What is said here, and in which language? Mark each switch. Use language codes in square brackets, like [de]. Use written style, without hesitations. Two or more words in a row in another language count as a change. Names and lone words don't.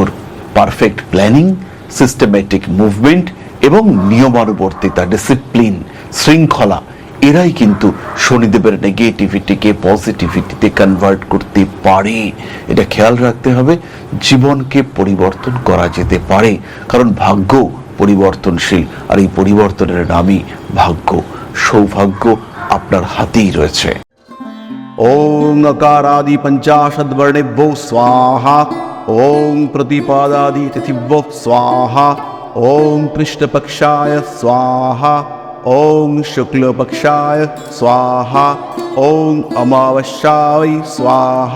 [en] perfect planning, systematic movement [bn] এবং নিয়মানুবর্তিতা, ডিসিপ্লিন, শৃঙ্খলা, এরাই কিন্তু শনিদেবের নেগেটিভিটিকে পজিটিভিটিতে কনভার্ট করতে পারে। এটা খেয়াল রাখতে হবে। জীবনকে পরিবর্তন করা যেতে পারে, কারণ ভাগ্য পরিবর্তনশীল, আর এই পরিবর্তনের নামই ভাগ্য। সৌভাগ্য আপনার হাতেই রয়েছে। [sa] ओम अकारादि पंचाशद्वर्णेभ्यो स्वाहा। ओम प्रतिपादादि तिथिभ्यो स्वाहा। ओम कृष्णपक्षाय स्वाहा। ओम शुक्लपक्षाय स्वाहा। ओम अमावस्याय स्वाहा।